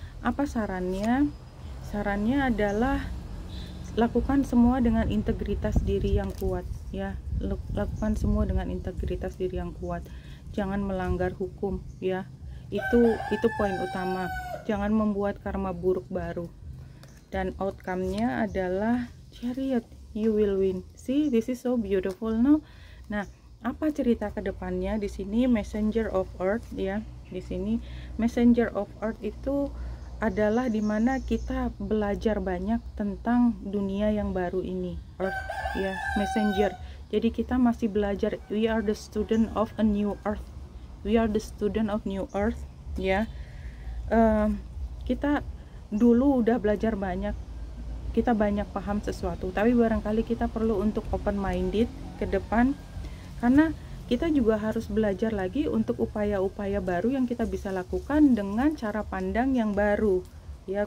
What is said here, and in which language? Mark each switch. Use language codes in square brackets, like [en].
[id] Apa sarannya? Sarannya adalah lakukan semua dengan integritas diri yang kuat ya. Lakukan semua dengan integritas diri yang kuat. Jangan melanggar hukum ya. Itu poin utama. Jangan membuat karma buruk baru. Dan outcome-nya adalah Chariot, [en] you will win. See, this is so beautiful, no? [id] Nah, apa cerita ke depannya? Di sini Messenger of Earth ya. Di sini Messenger of Earth itu adalah dimana kita belajar banyak tentang dunia yang baru ini, Earth ya, Messenger. Jadi kita masih belajar. [en] We are the student of a new Earth. We are the student of new Earth ya. [id] Kita dulu udah belajar banyak, kita banyak paham sesuatu, tapi barangkali kita perlu untuk open minded ke depan, karena kita juga harus belajar lagi untuk upaya-upaya baru yang kita bisa lakukan dengan cara pandang yang baru ya.